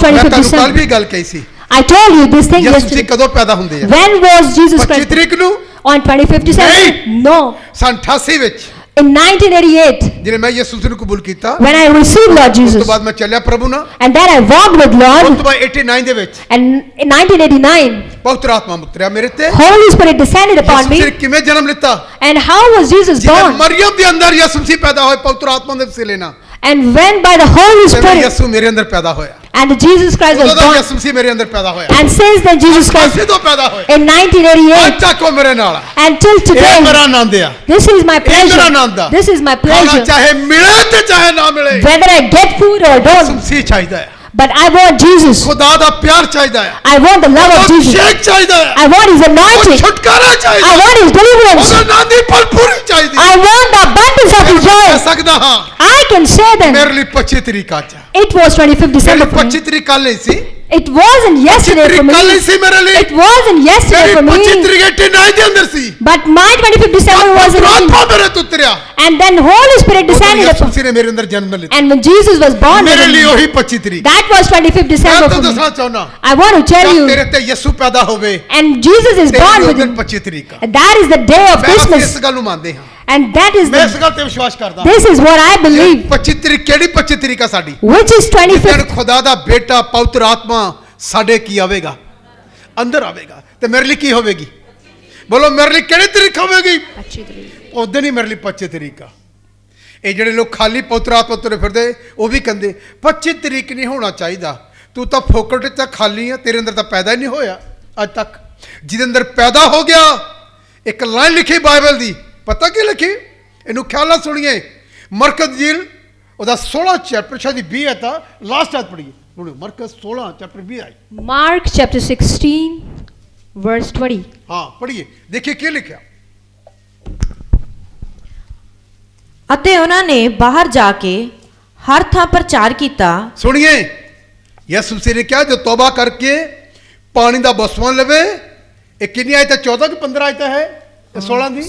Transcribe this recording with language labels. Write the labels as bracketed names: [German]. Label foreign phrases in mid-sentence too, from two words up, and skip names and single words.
[Punjabi] ਮੈਂ 25th ਤੁਹਾਨੂੰ ਕੱਲ [English] December. [Punjabi] ਵੀ ਗੱਲ ਕਹੀ ਸੀ, [English] I told you this thing [Punjabi] ਯਿਸੂ ਮਸੀਹ [English] yesterday. [Punjabi] ਕਦੋਂ ਪੈਦਾ ਹੁੰਦੇ ਆ? [English] When was Jesus 25 Christ? [Punjabi] ਤਰੀਕ ਨੂੰ [English] On 25th December? [Punjabi] ਨਹੀਂ। [English] No. [Punjabi] ਸੰਨ 88 ਵਿੱਚ [English] In 1988, [Punjabi] ਜਿਹਨੇ ਮੈਂ ਯਿਸੂ ਮਸੀਹ ਨੂੰ ਕਬੂਲ ਕੀਤਾ, [English] when I received Lord [Punjabi] ਉਸ ਤੋਂ Jesus, ਬਾਅਦ ਮੈਂ ਚੱਲਿਆ ਪ੍ਰਭੂ ਨਾਲ, and then I walked with ਉਸ [English] Lord, [Punjabi] ਤੋਂ ਬਾਅਦ 89 ਦੇ ਵਿੱਚ [English] and in 1989, [Punjabi] ਪਵਿੱਤਰ ਆਤਮਾ ਉਤਰਿਆ ਮੇਰੇ ਤੇ। [English] Holy Spirit descended [Punjabi] ਯਿਸੂ [English] upon [Punjabi] ਮਸੀਹ [English] me. [Punjabi] ਕਿਵੇਂ ਜਨਮ ਲਿੱਤਾ? [English] And how was Jesus [Punjabi] ਜਿਵੇਂ [English] born? [Punjabi] ਮਰੀਮ ਦੇ ਅੰਦਰ ਯਿਸੂ ਮਸੀਹ ਪੈਦਾ ਹੋਏ ਪਵਿੱਤਰ ਆਤਮਾ ਦੇ ਵਸੀਲੇ ਨਾਲ, [English] And when by the Holy [Punjabi] ਤੇ [English] Spirit, [Punjabi] ਯਿਸੂ ਮੇਰੇ ਅੰਦਰ ਪੈਦਾ ਹੋਇਆ। [English] and Jesus Christ was [Punjabi] ਉਦੋਂ [English] born, [Punjabi] ਯਿਸੂ ਮਸੀਹ ਮੇਰੇ ਅੰਦਰ ਪੈਦਾ ਹੋਇਆ। [English] and since then Jesus Christ [Punjabi] ਅਸੀਂ ਤੋਂ ਪੈਦਾ ਹੋਏ। [English] in 1988 [Punjabi] ਅੱਜ ਤੱਕ ਉਹ ਮੇਰੇ ਨਾਲ ਆ। [English] until [Punjabi] ਇਹ [English] today, [Punjabi] ਮੇਰਾ ਆਨੰਦ ਆ। [English] this is my [Punjabi] ਇਹ ਮੇਰਾ [English] pleasure. [Punjabi] ਆਨੰਦ ਆ। [English] This is my [Punjabi] ਖਾਣਾ [English] pleasure. [Punjabi] ਚਾਹੇ ਮਿਲੇ ਤੇ ਚਾਹੇ ਨਾ ਮਿਲੇ, [English] Whether I get food or [Punjabi] ਯਿਸੂ [English] don't, [Punjabi] ਮਸੀਹ ਚਾਹੀਦਾ ਹੈ। [English] but I want Jesus. [Punjabi] ਖੁਦਾ ਦਾ ਪਿਆਰ ਚਾਹੀਦਾ ਹੈ। [English] I want the love of [Punjabi] ਉਹ Jesus. ਸ਼ੇਕ ਚਾਹੀਦਾ ਹੈ। [English] I want His [Punjabi] ਉਹ [English] anointing. [Punjabi] ਛੁਟਕਾਰਾ ਚਾਹੀਦਾ [English] I [Punjabi] ਹੈ। [English] want His deliverance. [Punjabi] ਉਹਦਾ ਆਨੰਦ ਦੀ ਭਰਪੂਰੀ ਚਾਹੀਦੀ ਹੈ। [English] I want the abundance of His [Punjabi] ਕਹਿ [English] joy. [Punjabi] ਸਕਦਾ ਹਾਂ [English] I can say that [Punjabi] ਮੇਰੇ ਲਈ 25 ਤਰੀਕ ਅੱਜ ਆ। [English] it was 25th [Punjabi] ਮੇਰੇ [English] December [Punjabi] ਲਈ [English] for 25 me. [Punjabi] ਤਰੀਕ ਕੱਲ ਨਹੀਂ ਸੀ। [English] It wasn't 25 yesterday for [Punjabi] ਤਰੀਕ ਕੱਲ ਨਹੀਂ [English] me. [Punjabi] ਸੀ ਮੇਰੇ ਲਈ। [English] It wasn't yesterday [Punjabi] ਮੇਰੀ [English] for 25 me. [Punjabi] ਤਰੀਕ 89 ਦੇ ਅੰਦਰ ਸੀ। [English] But my 25th December was in [Punjabi] ਆਤਮਾ [English] me. [Punjabi] ਮੇਰੇ ਤੋਂ ਉਤਰਿਆ। [English] And then Holy Spirit descended [Punjabi] ਯਿਸੂ [English] upon me. [Punjabi] ਮਸੀਹ ਨੇ ਮੇਰੇ ਅੰਦਰ ਜਨਮ ਲਿੱਤਾ। [English] And when Jesus was born [Punjabi] ਮੇਰੇ [English] within [Punjabi] ਲਈ [English] me, [Punjabi] ਉਹੀ 25 ਤਰੀਕ। [English] that was 25th [Punjabi] ਮੈਂ [English] December [Punjabi] ਤਾਂ [English] for [Punjabi] ਦੱਸਣਾ [English] me. [Punjabi] ਚਾਹੁੰਦਾ, [English] I want to tell [Punjabi] ਜਦ [English] you, [Punjabi] ਤੇਰੇ ਤੇ ਯਿਸੂ ਪੈਦਾ ਹੋਵੇ, [English] and Jesus is [Punjabi] ਤੇਰੇ [English] born [Punjabi] ਲਈ ਉਹ [English] within [Punjabi] ਦਿਨ [English] me. [Punjabi] 25 ਤਰੀਕ ਆ। [English] And that is the day of [Punjabi] ਮੈਂ ਅਸੀਂ [English] Christmas. [Punjabi] ਇਸ ਗੱਲ ਨੂੰ ਮੰਨਦੇ ਹਾਂ। [English] And that is [Punjabi] ਮੈਂ ਇਸ [English] the, [Punjabi] ਗੱਲ ਤੇ ਵਿਸ਼ਵਾਸ ਕਰਦਾ। [English] this is what I believe. [Punjabi] 25 ਤਰੀਕ ਕਿਹੜੀ 25 ਤਰੀਕ ਆ ਸਾਡੀ? [English] Which is [Punjabi] ਜਿਸ ਦਿਨ [English] 25th. [Punjabi] ਖੁਦਾ ਦਾ ਬੇਟਾ ਪਵਿੱਤਰ ਆਤਮਾ ਸਾਡੇ ਕੀ ਆਵੇਗਾ? ਅੰਦਰ ਆਵੇਗਾ। ਤੇ ਮੇਰੇ ਲਈ ਕੀ ਹੋਵੇਗੀ? ਬੋਲੋ ਮੇਰੇ ਲਈ ਕਿਹੜੀ ਤਰੀਕ ਹੋਵੇਗੀ? ਉਸ ਦਿਨ ਹੀ ਮੇਰੇ ਲਈ 25 ਤਰੀਕ ਆ। ਇਹ ਜਿਹੜੇ ਲੋਕ ਖਾਲੀ ਪਵਿੱਤਰ ਆਤਮਾ ਤੁਰੇ ਫਿਰਦੇ, ਉਹ ਵੀ ਕਹਿੰਦੇ 25 ਤਰੀਕ ਨਹੀਂ ਹੋਣਾ ਚਾਹੀਦਾ, ਤੂੰ ਤਾਂ ਫੋਕਟ ਚ ਤਾਂ ਖਾਲੀ ਆ, ਤੇਰੇ ਅੰਦਰ ਤਾਂ ਪੈਦਾ ਹੀ ਨਹੀਂ ਹੋਇਆ ਅੱਜ ਤੱਕ। ਜਿਹਦੇ ਅੰਦਰ ਪੈਦਾ ਹੋ ਗਿਆ, ਇੱਕ ਲਾਈਨ ਲਿਖੀ ਬਾਈਬਲ ਦੀ, ਪਤਾ ਕੀ ਲਿਖੀ? ਇਹਨੂੰ ਖਿਆਲ ਨਾਲ ਸੁਣੀਏ। ਮਰਕਜ਼ ਜੀਲ ਉਹਦਾ 16 ਚੈਪਟਰ ਸ਼ਾਇਦ 20 ਹੈ, ਤਾਂ ਲਾਸਟ ਆਇਤ ਪੜ੍ਹੀਏ। ਹੁਣ ਮਰਕਜ਼ 16 ਚੈਪਟਰ 20 ਆਈ। [English] Mark chapter 16, verse 20. [Punjabi] ਹਾਂ ਪੜ੍ਹੀਏ, ਦੇਖੀਏ ਕੀ ਲਿਖਿਆ। ਅਤੇ ਉਹਨਾਂ ਨੇ ਬਾਹਰ ਜਾ ਕੇ ਹਰ ਥਾਂ ਪ੍ਰਚਾਰ ਕੀਤਾ। ਸੁਣੀਏ, ਯਿਸੂ ਮਸੀਹ ਨੇ ਕਿਹਾ ਜੋ ਤੌਬਾ ਕਰਕੇ ਪਾਣੀ ਦਾ ਬਪਤਿਸਮਾ ਲਵੇ। ਇਹ ਕਿੰਨੀ ਆਇਤ ਹੈ? 14 ਕਿ 15 ਆਇਤ ਹੈ? ਇਹ 16 ਦੀ?